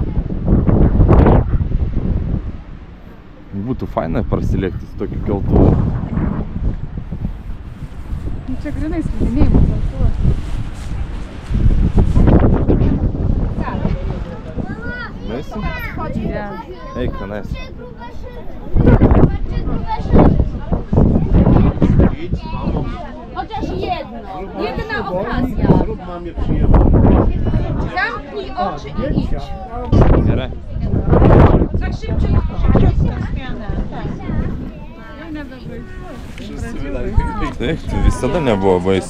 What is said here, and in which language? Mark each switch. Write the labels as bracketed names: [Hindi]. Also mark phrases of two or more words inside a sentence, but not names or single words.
[Lithuanian] Būtų faina prasilėkti su tokiu keltuvu. Čia grinai slidinėjimo keltuvas. Nueisim? Ja. Eik, tenais. [Polish] Chociaż jedno. Jedna okazja. Zrób mamie przyjemność. Zamknij oczy i idź. [Lithuanian] Gerai. [Polish] Tak szybciutko zmianę. [Lithuanian] Taip, tai visada nebuvo baisu.